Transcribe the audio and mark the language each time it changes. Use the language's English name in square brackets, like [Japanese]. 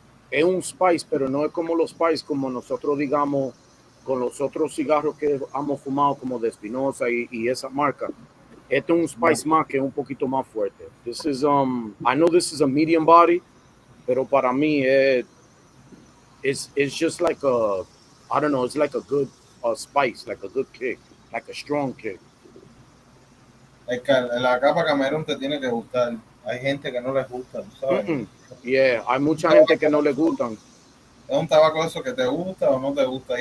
[Spanish] Es un spice, pero no es como los spice como nosotros digamos con los otros cigarros que hemos fumado como de Espinosa y esa marca. Este es un spice más que es un poquito más fuerte. [English] This is I know this is a medium body, [Spanish] pero para mí [English] it's just like I don't know, it's like a good spice, like a good kick, like a strong kick. [Spanish] La capa Camerún te tiene que gustar. Hay gente que no les gusta, ¿sabes? Yeah, hay mucha gente que no le gustan. Es un tabaco eso que te gusta o no te gusta.